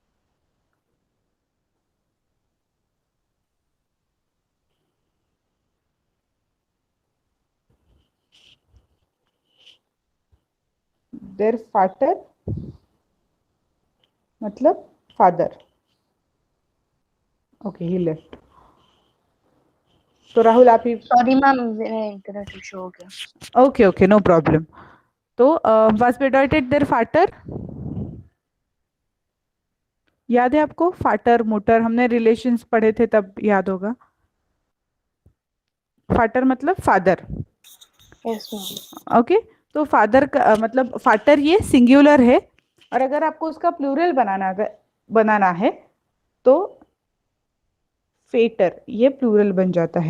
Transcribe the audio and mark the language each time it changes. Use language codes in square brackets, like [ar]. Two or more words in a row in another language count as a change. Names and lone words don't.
[hi] देर फाटर मतलब फादर, ओके, [en] he left. [hi] तो राहुल आप ही, [en] sorry ma'am, [hi] मेरा इंटरनेट इशू हो गया। [en] okay okay, no problem. [hi] तो [de] was bedeutet der [hi] फाटर? याद है आपको? फाटर, मोटर, हमने रिलेशंस पढ़े थे तब याद होगा। फाटर मतलब फादर, [en] yes ma'am. [hi] ओके। तो फादर का मतलब फाटर ये सिंगुलर है, और अगर आपको उसका प्लूरल बनाना है तो फेटर ये प्लूरल बन जाता है।